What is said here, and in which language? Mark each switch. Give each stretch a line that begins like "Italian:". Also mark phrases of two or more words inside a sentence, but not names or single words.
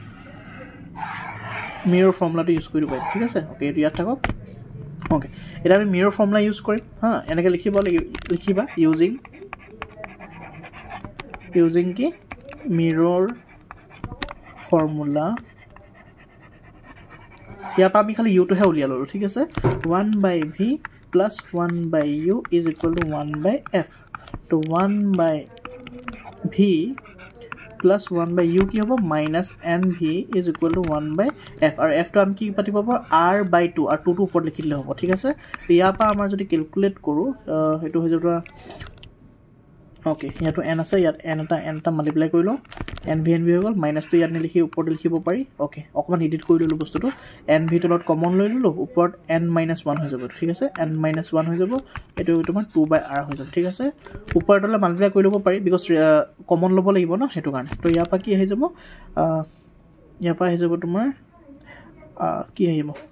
English: mirror formulaটো use
Assamese: কৰিব পাৰিম ঠিক আছে ওকে এটা ইয়াত থাকক ওকে এটা আমি
English: mirror formula use
Assamese: কৰিম হা এনেকৈ লিখিবা ইউজিং কি
English: mirror formula
Assamese: ইয়াৰ পৰা আমি খালি ইউটোহে উলিয়াই ল'লোঁ ঠিক আছে
English: 1/v plus 1/u is equal to 1/f
Assamese: তো
English: 1/v plus 1/u
Assamese: কি হ'ব
English: minus nv is equal to 1/f
Assamese: আৰু f টো আমি কি পাতিব পাৰোঁ r/2 আৰু 2 টো ওপৰত লিখি দিলে হ'ব ঠিক আছে ইয়াৰ পৰা আমাৰ যদি ক্যালকুলেট কৰোঁ হেতু হৈ যাব ওকে ইয়াতো n আছে ইয়াত n এটা মাল্টিপ্লাই কৰি লওঁ nv হৈ গ'ল মাইনাস টো ইয়াত নিলিখি ওপৰত লিখিব পাৰি ওকে অকমান এডিট কৰি ললোঁ বস্তুটো nv টো লগত কমন লৈ ললোঁ ওপৰত n - 1 হৈ যাব ঠিক আছে n - 1 হৈ যাব এটো তোমাৰ 2/r হৈ যাব ঠিক আছে ওপৰতলে মাল্টিপ্লাই কৰি ল'ব পাৰি
English: because common
Assamese: ল'ব লাগিব ন হেতু কাৰণে তো ইয়াৰ পৰা কি আহি যাব ইয়াৰ পৰা আহি যাব তোমাৰ কি আহিব